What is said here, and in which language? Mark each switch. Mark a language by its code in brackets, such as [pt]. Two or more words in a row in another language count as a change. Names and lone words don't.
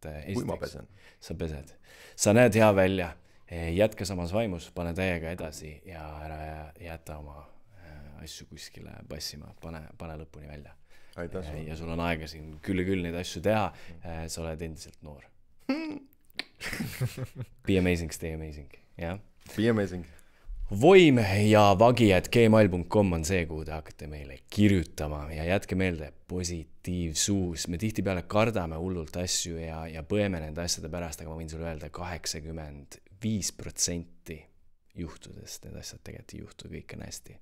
[et] kui ma pesen. Sa pesed. Sa näed hea välja, jätka samas vaimus, pane täiega edasi ja ära jäta oma asju kuskile passima, pane lõpuni välja. Aitäh. Ja sul on aega siin küll neid asju teha, sa oled endiselt noor. [en] Be amazing, stay amazing. Yeah? Be amazing. [et] Voim ja vagi@gmail.com on see, kuhu te hakkate meile kirjutama ja jätke meelde positiivsuus. Me tihtipeale kardame hullult asju ja põeme nende asjade pärast, aga ma võin sulle öelda 85% juhtudest need asjad tegelikult ei juhtu, kõik on hästi.